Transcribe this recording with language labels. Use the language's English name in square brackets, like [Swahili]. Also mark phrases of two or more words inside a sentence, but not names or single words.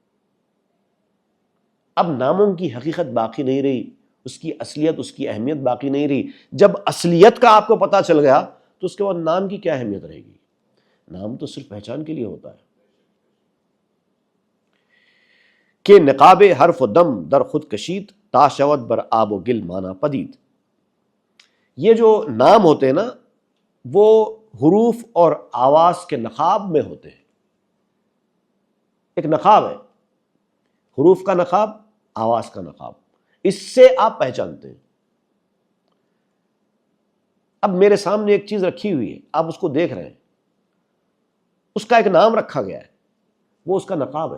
[Urdu] اب ناموں کی حقیقت باقی نہیں رہی، اس کی اصلیت، اس کی اہمیت باقی نہیں رہی۔ جب اصلیت کا آپ کو پتہ چل گیا تو اس کے بعد نام کی کیا اہمیت رہے گی؟ نام تو صرف پہچان کے لیے ہوتا ہے۔ [Persian] کہ نقاب حرف و دم در خود کشید تا شود بر آب و گل مانا پدید۔ [Urdu] یہ جو نام ہوتے ہیں نا وہ حروف اور آواز کے نقاب میں ہوتے ہیں۔ ایک نقاب ہے، حروف کا نقاب، آواز کا نقاب، اس سے آپ پہچانتے ہیں۔ اب میرے سامنے ایک چیز رکھی ہوئی ہے، آپ اس کو دیکھ رہے ہیں، اس کا ایک نام رکھا گیا ہے، وہ اس کا نقاب ہے۔